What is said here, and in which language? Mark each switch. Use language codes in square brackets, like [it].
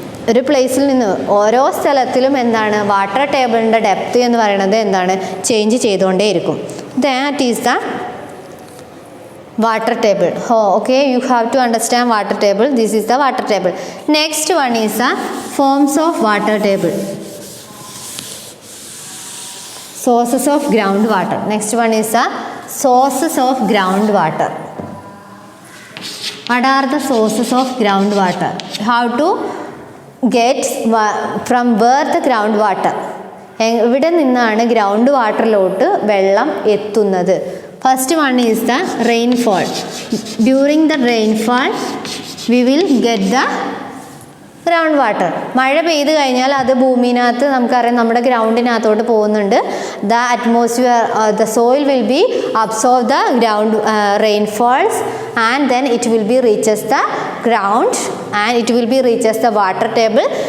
[ml] ഒരു പ്ലേസിൽ നിന്ന് ഓരോ സ്ഥലത്തിലും എന്താണ് വാട്ടർ ടേബിളിൻ്റെ ഡെപ്ത് എന്ന് പറയുന്നത് എന്താണ് change ചെയ്തുകൊണ്ടേയിരിക്കും. [en] That is the water table. Okay, you have to understand water table. This is the water table. Next one is the forms of water table. sources of groundwater. Next one is the sources of groundwater. What are the sources of groundwater? How to get from where the groundwater? [ml] എവിടെ നിന്നാണ് ground വാട്ടറിലോട്ട് വെള്ളം എത്തുന്നത്? [en] First one is the rainfall. During the rainfall, we will get the groundwater. [ml] മഴ പെയ്ത് കഴിഞ്ഞാൽ അത് ഭൂമിനകത്ത് നമുക്കറിയാം നമ്മുടെ ഗ്രൗണ്ടിനകത്തോട്ട് പോകുന്നുണ്ട്. [en] The atmosphere, the soil will be absorb the ground rainfalls and then it will be reaches the ground and it will be reaches the water table.